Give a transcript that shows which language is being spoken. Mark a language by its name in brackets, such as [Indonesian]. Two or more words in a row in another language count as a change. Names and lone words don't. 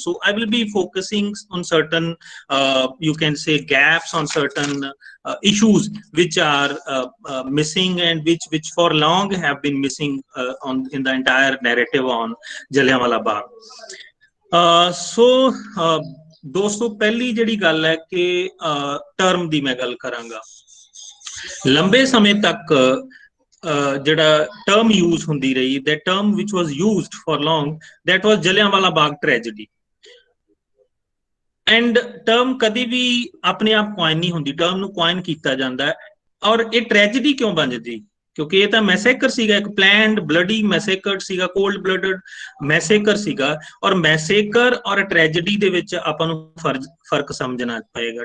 [English] So I will be focusing on certain you can say gaps, on certain issues which are missing, and which for long have been missing in the entire narrative on Jallianwala Bagh. [Punjabi] So [Hindi] दोस्तों पहली [Punjabi] ਜਿਹੜੀ ਗੱਲ ਹੈ ਕਿ ਟਰਮ ਦੀ ਮੈਂ ਗੱਲ ਕਰਾਂਗਾ। ਲੰਬੇ ਸਮੇਂ ਤੱਕ ਜਿਹੜਾ [English] term use [Punjabi] ਹੁੰਦੀ ਰਹੀ, [English] that term which was used for long, that was Jallianwala Bagh tragedy. [Punjabi] ਐਂਡ ਟਰਮ ਕਦੀ ਵੀ ਆਪਣੇ ਆਪ ਕੁਆਇਨ ਨਹੀਂ ਹੁੰਦੀ, ਟਰਮ ਨੂੰ ਕੁਆਇਨ ਕੀਤਾ ਜਾਂਦਾ। ਔਰ ਇਹ ਟ੍ਰੈਜਡੀ ਕਿਉਂ ਬਣਦੀ? ਕਿਉਂਕਿ ਇਹ ਤਾਂ ਮੈਸੇਕਰ ਸੀਗਾ, ਇੱਕ [English] planned bloody massacre [Punjabi] ਸੀਗਾ, [English] cold blooded massacre [Punjabi] ਸੀਗਾ। ਔਰ ਮੈਸੇਕਰ ਔਰ ਟ੍ਰੈਜਡੀ ਦੇ ਵਿੱਚ ਆਪਾਂ ਨੂੰ ਫਰਕ ਸਮਝਣਾ ਪਏਗਾ।